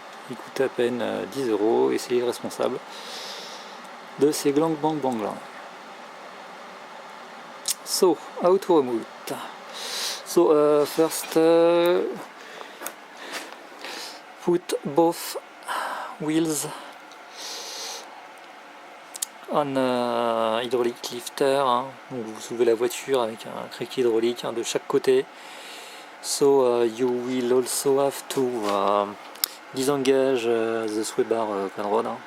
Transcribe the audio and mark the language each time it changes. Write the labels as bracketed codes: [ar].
[fr] Il coûte à peine 10 euros et c'est responsable de ces glangs bang bang glangs. [en] So, how to remove it? So first put both wheels on hydraulic lifter, hein. [fr] Donc vous soulevez la voiture avec un cric hydraulique, hein, de chaque côté. [en] So you will also have to disengage the sway bar coil rod, hein.